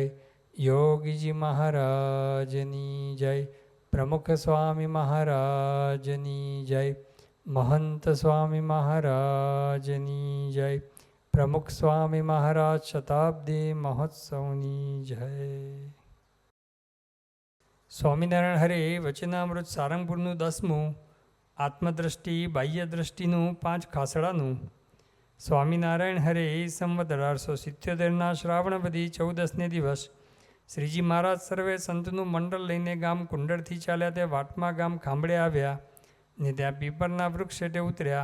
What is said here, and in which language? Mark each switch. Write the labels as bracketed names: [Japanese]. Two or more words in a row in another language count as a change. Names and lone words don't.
[Gujarati] યોગી જી મહારાજની જય। પ્રમુખ સ્વામી મહારાજની જય। મહંત સ્વામી મહારાજની જય। પ્રમુખ સ્વામી મહારાજ શતાબ્દી મહોત્સવની જય। સ્વામિનારાયણ હરે વચનામૃત સારંગપુરનું 10મું આત્મદ્રષ્ટિ બાહ્ય દ્રષ્ટિનું 5 ખાસડાનું સ્વામિનારાયણ હરે સંવત 1877ના શ્રાવણવદી 14ને દિવસ શ્રીજી મહારાજ સર્વે સંતનું મંડળ લઈને ગામ કુંડળથી ચાલ્યા તે વાટમા ગામ ખાંભળે આવ્યા ને ત્યાં પીપરના વૃક્ષ હેઠે ઉતર્યા.